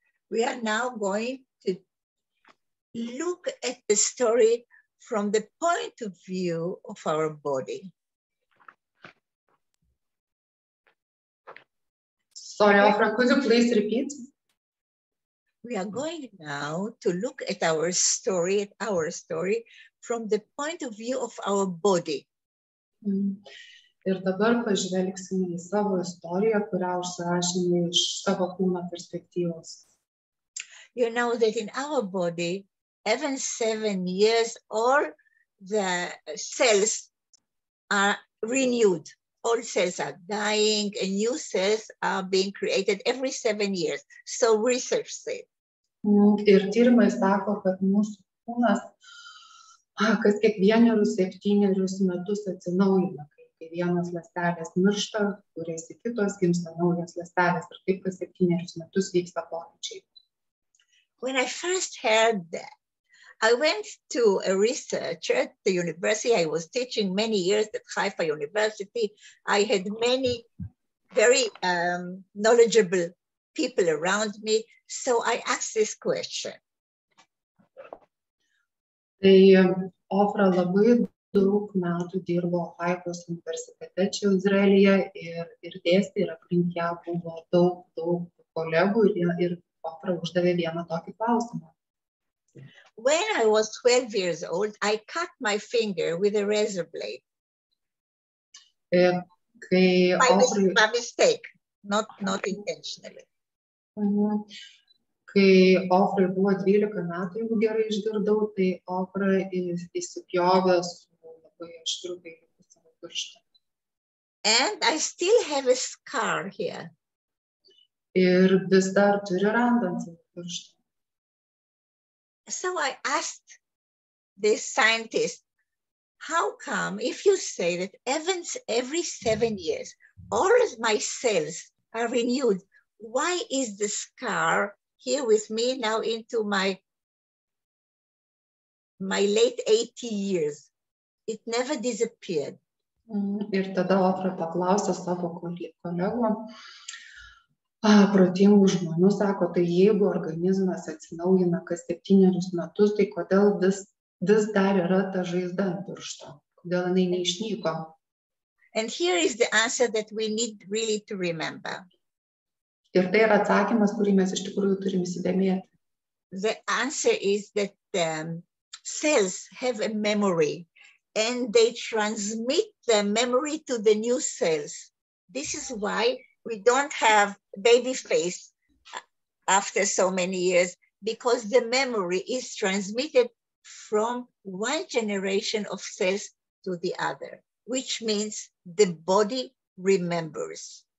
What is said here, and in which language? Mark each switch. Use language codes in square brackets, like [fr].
[en] We are now going to look at the story from the point of view of our body. Sorry, Ofra, could you please repeat? We are going now to look at our story from the point of view of our body. [lt] Ir dabar pažvelgsime į savo istoriją, kurią užsirašėme iš savo kūno perspektyvos. [en] You know that in our body, even 7 years, all the cells are renewed. All cells are dying and new cells are being created every 7 years. So research said. [lt] Ir tyrimai sako, kad mūsų kūnas kas kiekvienerius 7 metus atsinaujina. Kai vienos ląstelės miršta, kuriasi kitos, gimsta naujos ląstelės ir taip kas 7 metus vyksta pokyčiai. [en] When I first heard that, I went to a researcher at the university. I was teaching many years at Haifos University. I had many very knowledgeable people around me. So I asked this question. [lt] Tai Ofra labai daug metų dirbo Haifos universitete čia Izraelyje ir dėstė, ir aplink ją buvo daug kolegų ir Ofra uždavė vieną tokį klausimą. [en] When I was 12 years old, I cut my finger with a razor blade. By mistake, not intentionally. [lt] Kai Ofrai buvo 12 metų, jeigu gerai išgirdau, tai Ofra įsipjovė su labai aštriu peiliu savo pirštą. [en] And I still have a scar here. [lt] Ir vis dar turi randą ant savo pirštą. [en] So I asked this scientist, how come if you say that every 7 years, all of my cells are renewed, why is the scar here with me now into my late 80 years? It never disappeared. [lt] Ir tada Ofra paklausė savo kolegų, protingų žmonių, sako, tai jeigu organizmas atsinaujina kas 7 metus, tai kodėl vis dar yra ta žaizda ant piršto? Kodėl jinai neišnyko? [en] And here is the answer that we need really to remember. [lt] Ir tai yra atsakymas, kurį mes iš tikrųjų turim įsidėmėti. [en] The answer is that cells have a memory and they transmit the memory to the new cells. This is why we don't have baby face after so many years, because the memory is transmitted from one generation of cells to the other, which means the body remembers.